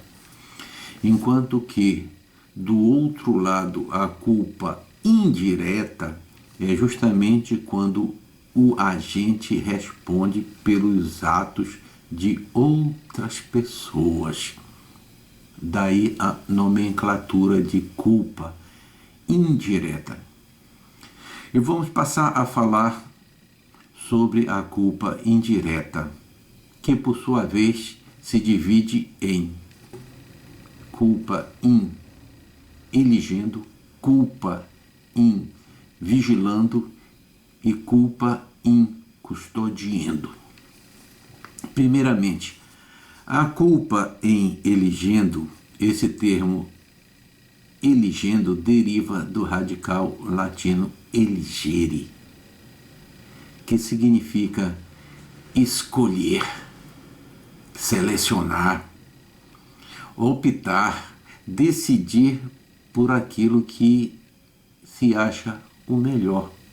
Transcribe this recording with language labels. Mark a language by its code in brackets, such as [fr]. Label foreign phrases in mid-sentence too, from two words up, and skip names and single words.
[pt] Enquanto que, do outro lado, a culpa indireta é justamente quando o agente responde pelos atos de outras pessoas. Daí a nomenclatura de culpa indireta. E vamos passar a falar sobre a culpa indireta, que por sua vez se divide em [la] culpa in eligendo, culpa in vigilando [pt] e [la] culpa in custodiando. [pt] Primeiramente, a culpa em eligendo, esse termo eligendo deriva do radical latino eligere, que significa escolher, selecionar, optar, decidir por aquilo que se acha o melhor.